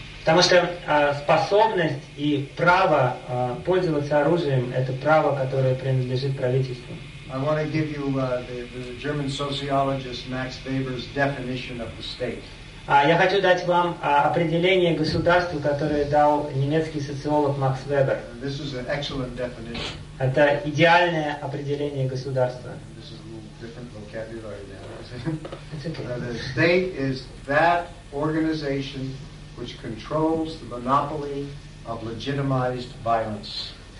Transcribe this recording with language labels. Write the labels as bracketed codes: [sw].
[ru] Потому что способность и право пользоваться оружием – это право, которое принадлежит правительству. [en] I want to give you the German sociologist Max Weber's definition of the state. [ru] Я хочу дать вам определение государства, которое дал немецкий социолог Макс Вебер. [en] This is an excellent definition. [ru] Это идеальное определение государства. [en] This is a little different vocabulary now. It's okay. The state is that organization which controls the monopoly of legitimized violence.